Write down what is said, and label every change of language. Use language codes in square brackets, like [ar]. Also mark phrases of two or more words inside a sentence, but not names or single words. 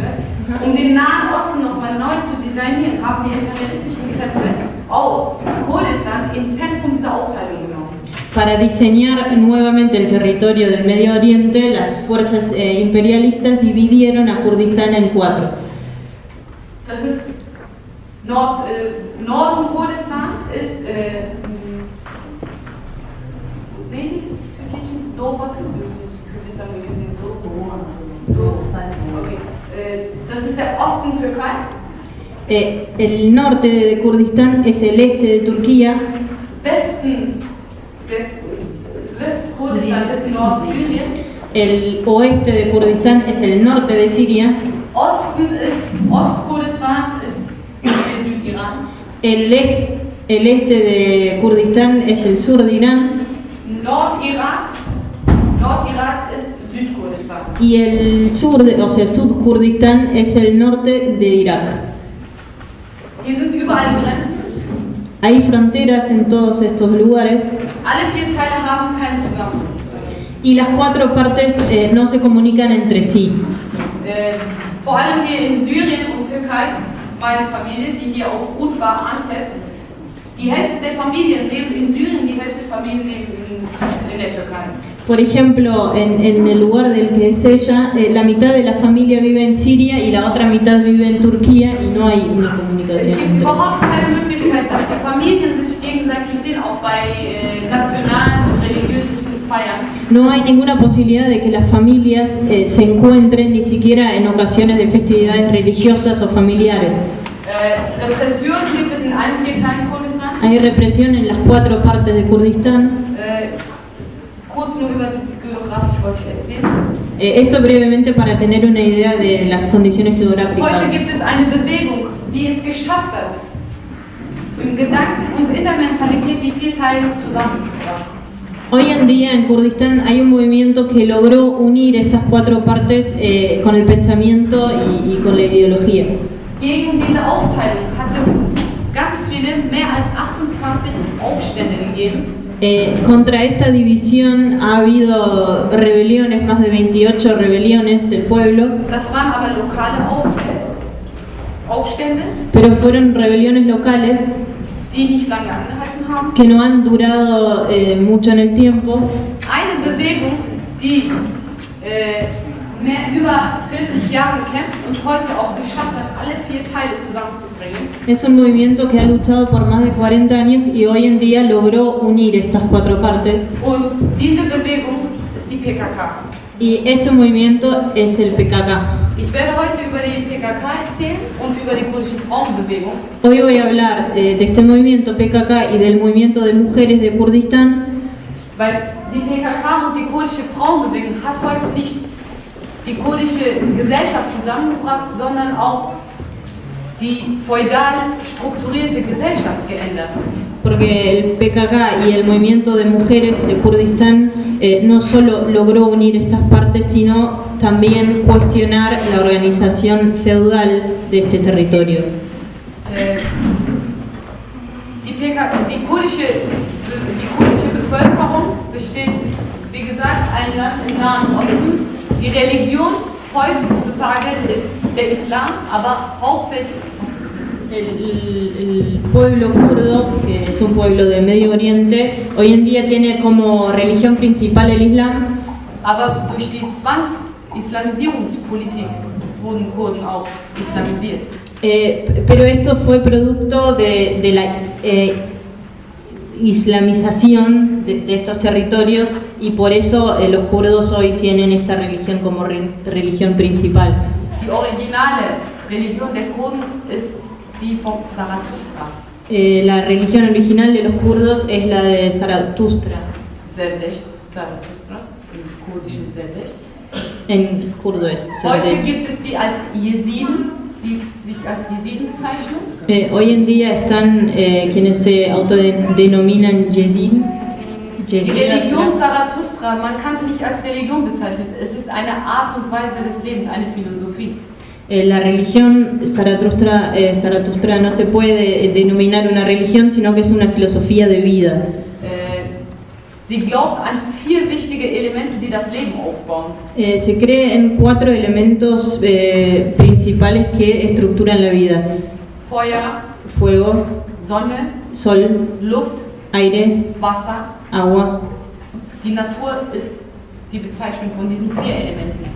[de] Um den Nahen Osten nochmal neu zu designieren, haben die imperialistischen Kräfte auch Kurdistan ins Zentrum dieser Aufteilung genommen. [es] Para diseñar nuevamente el territorio del Medio Oriente, las fuerzas imperialistas dividieron a Kurdistán en 4. [de] Das ist Norden Kurdistan ist türkischen Kurdistan gewesen. Okay. Das ist der Osten Türkei. [es] El norte de Kurdistán es el este de Turquía. [de] Westkurdistan ist Nordsyrien. [es] El oeste de Kurdistán es el norte de Siria. [de] Ostkurdistan ist Südiran. [es] El este de Kurdistán es el sur de Irán. [de] Nordirak ist Südkurdistan. [es] Y el sur, Sud-Kurdistán es el norte de Irak. [de] Hier sind überall Grenzen. [es] Hay fronteras en todos estos lugares. [de] Alle 4 Teile haben keinen Zusammenhang. [es] Y las 4 partes no se comunican entre sí. [de] Vor allem hier in Syrien und Türkei, meine Familie, die hier aus Urfa, Antep, die Hälfte der Familien lebt in Syrien, die Hälfte der Familien lebt in der Türkei. [es] Por ejemplo, en el lugar del que es ella, la mitad de la familia vive en Siria y la otra mitad vive en Turquía y no hay una [de] Es [es] comunicación [de] gibt [es] entre. [de] überhaupt keine Möglichkeit, dass die Familien sich gegenseitig sehen, auch bei nationalen und religiösen Feiern. [es] No hay ninguna posibilidad de que las familias se encuentren ni siquiera en ocasiones de festividades religiosas o familiares. [de] Repression gibt es in allen 4 Teilen Kurdistan. [es] Hay represión en las 4 partes de Kurdistán. [de] Kurz nur über diese Geografik wollte ich erzählen. [es] Esto brevemente para tener una idea de las condiciones geográficas. [de] Heute gibt es eine Bewegung, die es geschafft hat, im Gedanken und in der Mentalität die 4 Teile zusammenzufassen. [es] Hoy en día en Kurdistán hay un movimiento que logró unir estas 4 partes con el pensamiento y con la ideología. [de] Gegen diese Aufteilung hat es ganz viele, mehr als 28 Aufstände gegeben. [es] Contra esta división ha habido rebeliones, más de 28 rebeliones del pueblo, [de] Das waren aber lokale Aufstände, [es] pero fueron rebeliones locales [de] die nicht lange angehalten haben. [es] que no han durado mucho en el tiempo. [de] Eine Bewegung, die über 40 Jahre kämpft und heute auch geschafft hat, alle 4 Teile zusammenzubringen. [es] Es un movimiento que ha luchado por más de 40 años y hoy en día logró unir estas 4 partes. [de] Und diese Bewegung ist die PKK. [es] Y este movimiento es el PKK. [de] Ich werde heute über die PKK erzählen und über die kurdische Frauenbewegung. [es] Hoy voy a hablar de este movimiento PKK y del movimiento de mujeres de Kurdistán, [de] Weil die PKK und die kurdische Frauenbewegung hat heute nicht die kurdische Gesellschaft zusammengebracht, sondern auch die feudal strukturierte Gesellschaft geändert. [es] porque el PKK y el movimiento de mujeres de Kurdistán no solo logró unir estas partes, sino también cuestionar la organización feudal de este territorio. [de] Die kurdische Bevölkerung besteht, wie gesagt, ein Land im Nahen Osten. Die Religion heutzutage ist der Islam, aber hauptsächlich [es] El pueblo kurdo, que es un pueblo de Medio Oriente, hoy en día tiene como religión principal el Islam, [de] aber durch die Zwangs-Islamisierungspolitik wurden Kurden auch islamisiert. [es] pero esto fue producto de la islamización de estos territorios y por eso los kurdos hoy tienen esta religión como religión principal. [de] Die originale Religion der Kurden ist die von Zarathustra. [es] La religión original de los kurdos es la de Zaratustra, [de] Zarathustra, im kurdischen Zerdesht. [es] en kurdo es [de] Heute [es] Zerdesht. [de] gibt es die als Jesiden, die sich als Jesiden bezeichnen. [es] Hoy en día están quienes se autodenominan Yezid. [de] Die Religion Zarathustra, man kann es nicht als Religion bezeichnen, es ist eine Art und Weise des Lebens, eine Philosophie. [es] La religión Zaratustra no se puede denominar una religión, sino que es una filosofía de vida. [de] Sie glaubt an 4 wichtige Elemente, die das Leben aufbauen. [es] Se cree en 4 elementos principales que estructuran la vida: [de] Feuer, [es] fuego, [de] Sonne, [es] sol, [de] Luft, [es] aire, [de] Wasser. [es] agua. [de] Die Natur ist die Bezeichnung von diesen 4 Elementen.